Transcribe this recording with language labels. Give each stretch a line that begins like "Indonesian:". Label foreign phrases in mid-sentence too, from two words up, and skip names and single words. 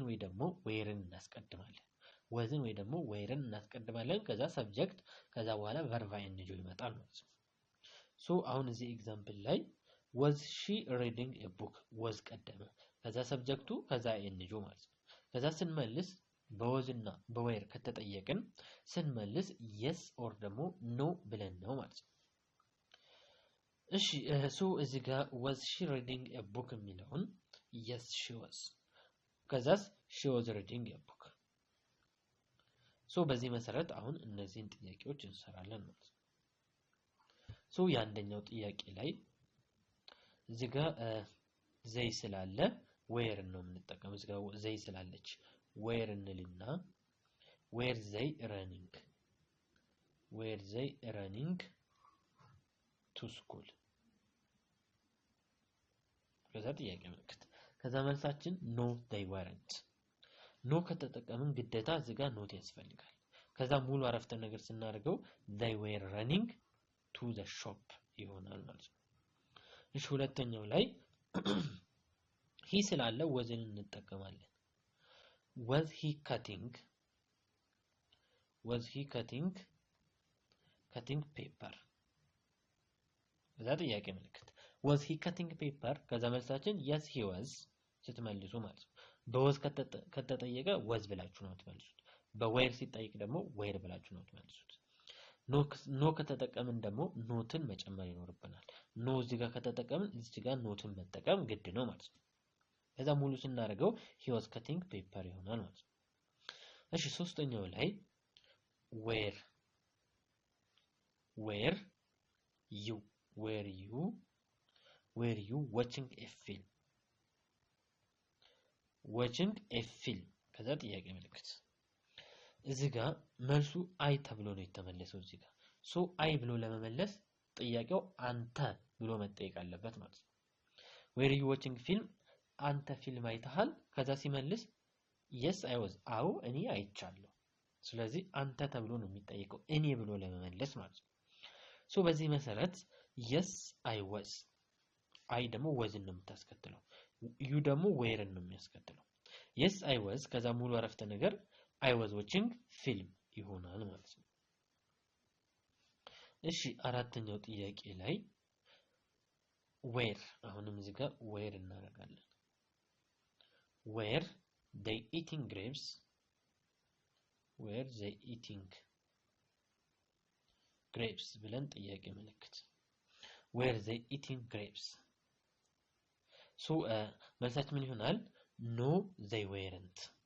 Amharic: ወይ ደግሞ ዌርን እናስቀድማለን ወዝን ወይ ደግሞ ዌርን እናስቀድማለን ከዛ ሰብጀክት ከዛ በኋላ
English: verb ing
Amharic: ይመጣል ማለት ነው so አሁን እዚህ ኤግዛምፕል ላይ
English: was she reading a book
Amharic: was ቀደመ ከዛ ሰብጀክቱ ከዛ ing ማለት ነው ከዛ ስንመልስ በወዝና በዌር ከተጠየቅን ስንመልስ
English: yes or
Amharic: ደግሞ no ብለን ነው ማለት ነው እሺ so እዚህ ጋር
English: was she reading a book
Amharic: የሚለውን
English: yes she was
Amharic: ከዛስ
English: she was reading a book
Amharic: so በዚህ መሰረት አሁን እነዚህን ጥያቄዎች እንሰራለን ማለት ነው so የአንደኛው ጥያቄ ላይ እዚህ ጋር ዘይ ስላለ where ነው የምንጠቀመው እዚህ ጋር ዘይ ስላለች where እንልና
English: where they running to school
Amharic: ከዛ ጥያቄ ምልክት ከዛ መልሳችን
English: no they
Amharic: weren't no ከተጠቀምን ግዴታ እዚህ ጋር ኖት ያስፈልጋል ከዛ ሙሉ አረፍተ ነገር ስናደርገው
English: they were running to the shop
Amharic: ይሆናል ማለት ነው እሺ ሁለተኛው ላይ he ስላለ wasን እንጠቀማለን
English: was he cutting paper
Amharic: ከዛ ጥያቄ ምልክት
English: was he cutting paper
Amharic: ከዛ መልሳችን
English: yes he was
Amharic: ስትመልሱ ማለት ነው በወዝ ከተጠየቀ was ብላችሁ ነው የምትመልሱት በዌር ሲጠይቅ ደግሞ ዌር ብላችሁ ነው የምትመልሱት ኖ ከተጠቀምን ደግሞ ኖትን መጨመር ይኖርብናል ኖ እዚህ ጋር ከተጠቀምን እዚህ ጋር ኖትን መጠቀም ግድ ነው ማለት ነው ከዛ ሙሉ ስናደርገው
English: he was cutting paper
Amharic: ይሆናል ማለት ነው እሺ ሶስተኛው ላይ were
English: you watching a film
Amharic: ከዛ ጥያቄ ምልክት እዚህ ጋር መልሱ አይ ተብሎ ነው የተመለሰው እዚህ ጋር ሶ አይ ብሎ ለመመለስ ጥያቄው አንተ ብሎ መጠየቅ አለበት ማለት ነው
English: were you watching film
Amharic: አንተ ፊልም አይተሃል ከዛ ሲመልስ
English: yes I was
Amharic: አዎ እኔ አይቻለሁ ስለዚህ አንተ ተብሎ ነው የሚጠየቀው እኔ ብሎ ለመመለስ ማለት ነው ሶ በዚህ መሰረት
English: yes I was
Amharic: አይ ደግሞ wasን ነው የምታስከትለው you ደግሞ were ነው የሚያስከትለው
English: yes I was
Amharic: ከዛ ሙሉ አረፍተ ነገር
English: I was watching film
Amharic: ይሆናል ማለት ነው እሺ አራተኛው ጥያቄ ላይ where አሁንም እዚህ ጋር where እናደርጋለን
English: were they eating grapes
Amharic: ብለን ጥያቄ ምልክት
English: were they eating grapes
Amharic: so መልሳችን ምን ይሆናል
English: no they weren't